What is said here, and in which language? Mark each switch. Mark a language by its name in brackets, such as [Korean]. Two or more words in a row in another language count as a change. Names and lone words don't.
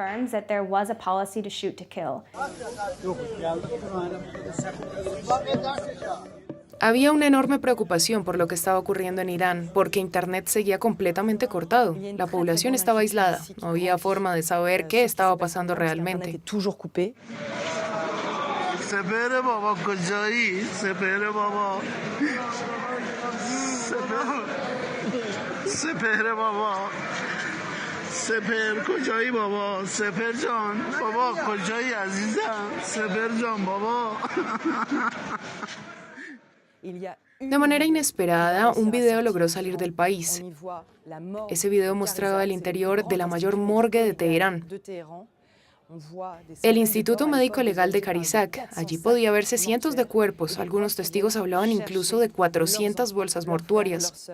[Spanish] Había una enorme preocupación por lo que estaba ocurriendo en Irán, porque Internet seguía completamente cortado. La población estaba aislada, no había forma de saber qué estaba pasando realmente. [Persian] سپهر بابا کجایی سپهر بابا سپهر بابا سپهر کجایی بابا سپهر جان بابا کجایی عزیزم سپهر جان بابا. [Spanish] De manera inesperada, un video logró salir del país. Ese video mostraba el interior de la mayor morgue de Teherán. El Instituto Médico Legal de Karisak. Allí podía verse cientos de cuerpos. Algunos testigos hablaban incluso de 400 bolsas mortuorias.